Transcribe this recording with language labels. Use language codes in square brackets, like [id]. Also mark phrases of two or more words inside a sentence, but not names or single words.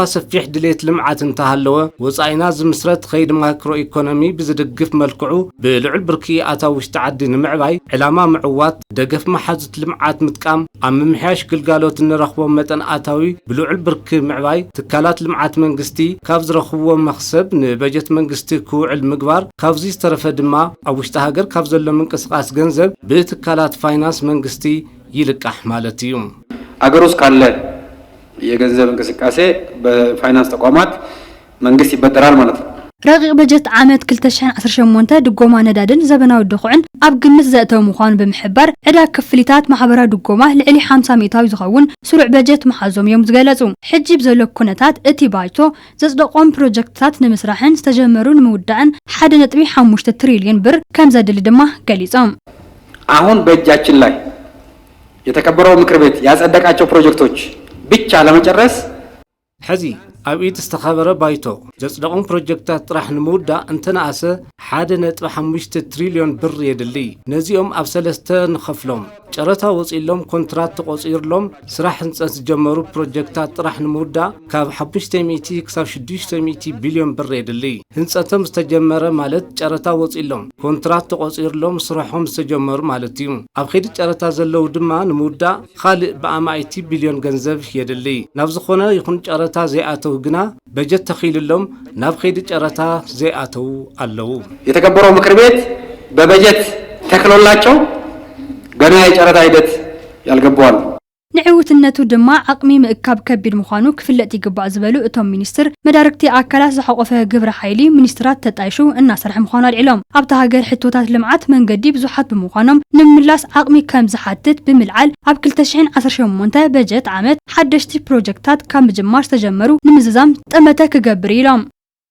[ti] ሰፊሕ ድሌት ልምዓት እንተሃለወ ወጻኢና ዝምስረት ከይድ ማክሮ ኢኮኖሚ ብዝድግፍ መልክዑ ብልዑል ብርኪ ኣታዊ ውሽጢ ዓዲ ንምዕባይ ዕላማ ምዕዋት ደገፍ መሓዙት ልምዓት ምጥቃም ኣብ ምምሕያሽ ግልጋሎት እንረኽቦም መጠን ኣታዊ ብልዑል ብርኪ ምዕባይ ትካላት ልምዓት መንግስቲ ካብ ዝረኽብዎ መኽሰብ በጀት መንግስቲ ክውዕል ምግባር ካብዚ ዝተረፈ ድማ ኣብ ውሽጢ ሃገር ካብ ዘሎ ምንቅስቃስ ገንዘብ ብትካላት ፋይናንስ መንግስቲ ይልቃሕ ማለት እዩ [am] አገር ውስጥ ካለ የገንዘብ እንቅስቃሴ በፋይናንስ ተቋማት መንግስት ይበደራል ማለት ነው [ti] ረቂቅ በጀት ዓመት 2018 ድጎማ ነዳድን ዘበናዊ ድኹዕን ኣብ ግምት ዘእተው ምዃኑ ብምሕባር ዕዳ ክፍሊታት ማሕበራዊ ድጎማ ልዕሊ 50 ሚታዊ ዝኸውን ስሩዕ በጀት መሓዞም እዮም ዝገለጹ ሕጂ ብዘሎ ኩነታት እቲ ባይቶ ዘጽደቆም ፕሮጀክትታት ንምስራሕን ዝተጀመሩ ንምውዳእን 1.5 ትሪሊዮን ብር ከም ዘድሊ ድማ ገሊጾም [am] አሁን በእጃችን ላይ የተከበረው ምክር ቤት ያጸደቃቸው ፕሮጀክቶች ብቻ ለመጨረስ [ti] ሕዚ ኣብ ኢድ ዝተኸበረ ባይቶ ዘጽደቆም ፕሮጀክታት ጥራሕ ንምውዳእ እንተነኣሰ 1.5 ትሪሊዮን ብር የድሊ ነዚኦም ኣብ 3 ንኸፍሎም ጨረታ ወፂሎም ኮንትራት ተቆፂርሎም ስራሕ ህንፀት ዝጀመሩ ፕሮጀክታት ጥራሕ ንምውዳእ ካብ 500 ክሳብ 600 ቢልዮን ብር የድሊ ህንፀቶም ዝተጀመረ ማለት ጨረታ ወፂሎም ኮንትራት ተቆፂርሎም ስራሖም ዝተጀመሩ ማለት እዩ ኣብ ኸይዲ ጨረታ ዘለው ድማ ንምውዳእ ካልእ ብኣማይቲ ቢልዮን ገንዘብ የድሊ ናብ ዝኾነ ይኹን ጨረታ ዘይኣተው ግና በጀት ተኺልሎም ናብ ኸይዲ ጨረታ ዘይኣተው ኣለዉ [am] የተከበረው ምክር ቤት በበጀት ተክሎላቸው ገና የጨረታ ሂደት ያልገባዋል [ti] ንዕው ሕቶትነቱ ድማ ዓቕሚ ምእካብ ከቢድ ምዃኑ ክፍለጥ ይግባእ ዝበሉ እቶም ሚኒስትር መዳርክቲ ኣካላት ዝሓቆፈ ግብረ ሓይሊ ሚኒስትራት ተጣይሹ እናሰርሐ ምዃኑ ኣልዒሎም ኣብታ ሃገር ሕቶታት ልምዓት መንገዲ ብዙሓት ብምዃኖም ንምምላስ ዓቕሚ ከም ዝሓትት ብምልዓል ኣብ 2018 በጀት ዓመት ሓደሽቲ ፕሮጀክታት ካብ ምጅማር ዝተጀመሩ ንምዝዛም ጠመተ ክገብር ኢሎም